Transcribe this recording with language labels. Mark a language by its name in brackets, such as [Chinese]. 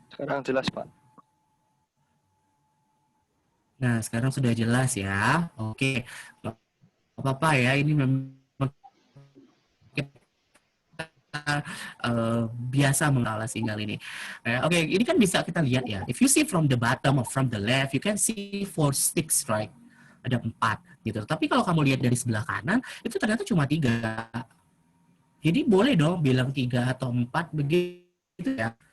[Indonesian] Sekarang jelas, Pak. Nah, sekarang sudah jelas ya. Oke. Nggak apa-apa ya, ini memang kita biasa mengalah sinyal ini. Oke, ini kan bisa kita lihat ya. [English] If you see from the bottom or from the left, you can see 4 sticks, right? [Indonesian] Ada 4 gitu. Tapi kalau kamu lihat dari sebelah kanan, itu ternyata cuma 3. Jadi boleh dong bilang 3 atau 4 begitu ya.